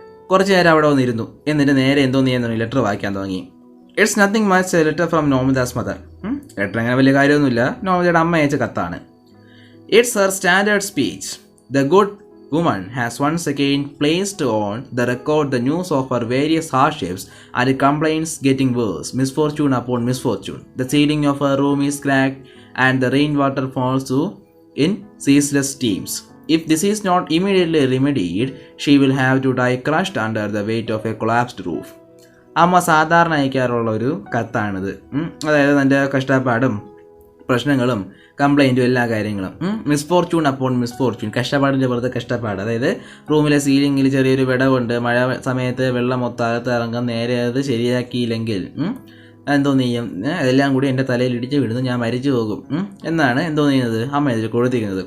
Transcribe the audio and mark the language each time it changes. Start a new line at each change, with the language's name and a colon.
Malayalam: കുറച്ച് നേരം അവിടെ വന്നിരുന്നു, എന്നിട്ട് നേരെ എന്തോ ചെയ്യുന്നു ലെറ്റർ വായിക്കാൻ തുടങ്ങി.
English: It's nothing much a letter from Nomita's mother.
Malayalam: Letter അങ്ങനെ വലിയ കാര്യമൊന്നുമില്ല, നോമിതയുടെ അമ്മ അയച്ച കത്താണ്.
English: It's her standard speech. The good woman has once again placed on the record the news of her various hardships and complaints getting worse, misfortune upon misfortune. The ceiling of her room is cracked and the rainwater falls in ceaseless streams. If this is not immediately remedied, she will have to die crushed under the weight of a collapsed roof.
Malayalam: അമ്മ സാധാരണ അയക്കാറുള്ള ഒരു കത്താണിത്. അതായത് തൻ്റെ കഷ്ടപ്പാടും പ്രശ്നങ്ങളും കംപ്ലൈൻറ്റും എല്ലാ കാര്യങ്ങളും.
English: misfortune upon misfortune,
Malayalam: കഷ്ടപ്പാടിൻ്റെ പുറത്ത് കഷ്ടപ്പാട്. അതായത് റൂമിലെ സീലിങ്ങിൽ ചെറിയൊരു വിടവുണ്ട്, മഴ സമയത്ത് വെള്ളം മൊത്തകത്ത് ഇറങ്ങാൻ, നേരെ അത് ശരിയാക്കിയില്ലെങ്കിൽ എന്തോ ചെയ്യും, അതെല്ലാം കൂടി എൻ്റെ തലയിൽ ഇടിച്ച് വീഴുന്നു, ഞാൻ മരിച്ചു പോകും എന്നാണ് എന്തോ ചെയ്യുന്നത് അമ്മ ഇതിൽ കൊടുത്തിരിക്കുന്നത്.